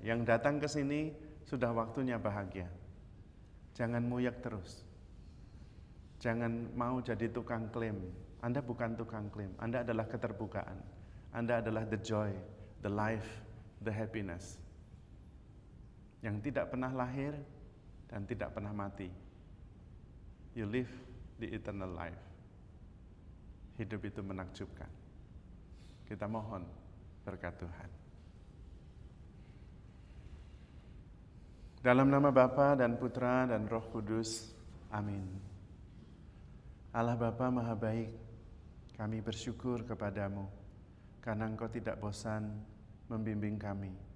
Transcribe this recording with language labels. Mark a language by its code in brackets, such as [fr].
[id] Yang datang ke sini, sudah waktunya bahagia. Jangan muyak terus. Jangan mau jadi tukang klaim. Anda bukan tukang klaim, Anda adalah keterbukaan. Anda adalah [en] the joy, the life, the happiness. [id] Yang tidak pernah lahir dan tidak pernah mati. [en] You live the eternal life. [id] Hidup itu menakjubkan. Kita mohon berkat Tuhan. Dalam nama Bapa dan Putra dan Roh Kudus. Amin. Allah Bapa Maha Baik, kami bersyukur kepadamu karena Engkau tidak bosan membimbing kami.